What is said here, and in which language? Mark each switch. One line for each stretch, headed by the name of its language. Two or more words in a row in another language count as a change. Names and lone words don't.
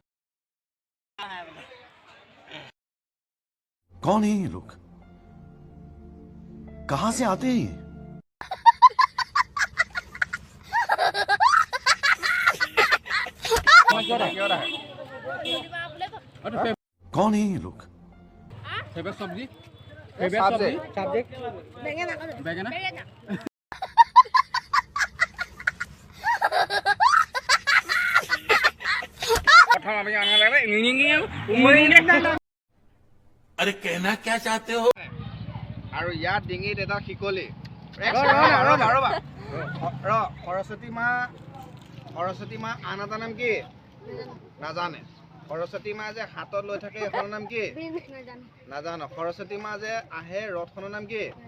Hindi: कौन है ये लोग? कहां से आते हैं ये? कौन है ये लोग? फेवरेट सब्जी
Assamese: সাবজেক্ট বেঙেনা প্ৰথম আমি আনিব লাগে
Hindi: अरे कहना क्या चाहते हो
Assamese: আৰু ইয়াৰ ডিঙিত এটা শিকলি সৰস্বতী মা আন এটা নাম কি নাজানে সৰস্বতী মা যে হাতত লৈ থাকে এখনৰ নাম কি নাজানো সৰস্বতী মা যে আহে ৰথখনৰ নাম কি